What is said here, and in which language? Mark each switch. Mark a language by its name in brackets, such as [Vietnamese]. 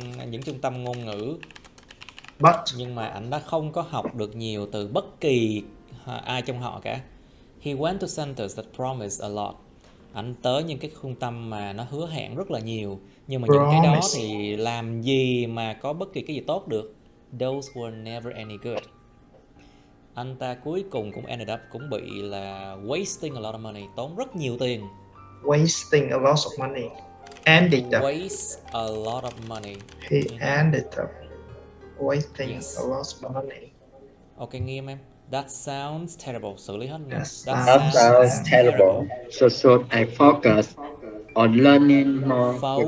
[Vietnamese] Những trung tâm ngôn ngữ. Nhưng mà ảnh đã không có học được nhiều từ bất kỳ ai trong họ cả. [English] He went to centers that promised a lot. [Vietnamese] Ảnh tới những cái trung tâm mà nó hứa hẹn rất là nhiều. Nhưng mà những cái đó thì làm gì mà có bất kỳ cái gì tốt được. [English] Those were never any good. [Vietnamese] Anh ta cuối cùng cũng [English] ended up [Vietnamese] cũng bị là [English] wasting a lot of money, [Vietnamese] tốn rất nhiều tiền. [English] Wasting a lot of money. Ended up. Waste a lot of money. He ended up wasting a lot of money. Ok, [Vietnamese] nghiêm em. [English] That sounds terrible. [Vietnamese] Xử lý hết. [English] That sounds terrible. So should I focus on learning more?